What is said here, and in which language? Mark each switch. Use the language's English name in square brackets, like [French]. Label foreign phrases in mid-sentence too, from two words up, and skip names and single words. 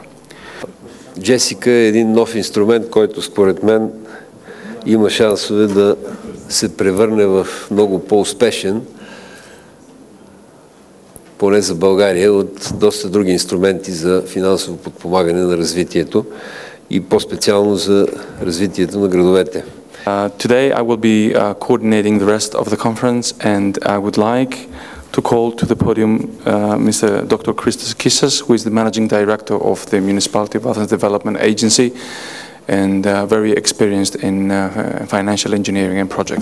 [Bulgarian] Джесика е един нов инструмент, който според мен има шансове да се превърне в много по-успешен, поне за България, от доста други инструменти за финансово подпомагане на развитието и по-специално за развитието на градовете. [English] Today I will be coordinating the rest of the conference, and I would like to call to the podium Mr. Dr. Christos Kissas, who is the Managing Director of the Municipality of Athens Development Agency, and very experienced in financial engineering and projects.